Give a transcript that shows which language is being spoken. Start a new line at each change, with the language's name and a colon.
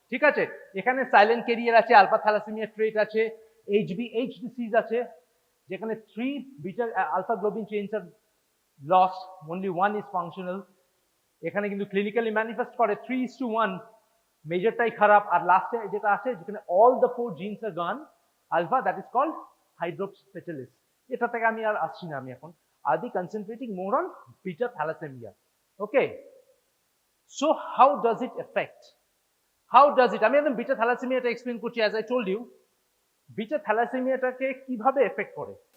Bangla: ঠিক আছে, এখানে সাইলেন্ট ক্যারিয়ার আছে, আলফা থ্যালাসেমিয়া ট্রেট আছে, HBH ডিসিজ আছে, যেখানে 3 beta alpha globin chains আর lost,
English: only one is functional.
Bangla: এখানে কিন্তু ক্লিনিক্যালি ম্যানিফেস্ট করে 3:1, মেজরটাই খারাপ, আর লাস্টে যেটা আসে যেখানে
English: all the 4 genes are gone alpha, that is called hydrops fetalis.
Bangla: এটা থেকে আমি আর আসছি না, আমি এখন
English: I'll be concentrating more on beta thalassemia. Okay, so how does it affect? How does it?
Bangla: আমি একদম বিটা থ্যালাসেমিয়াটা এক্সপ্লেন করছি।
English: as I told you,
Bangla: beta থ্যালাসেমিয়াটাকে কিভাবে এফেক্ট করে?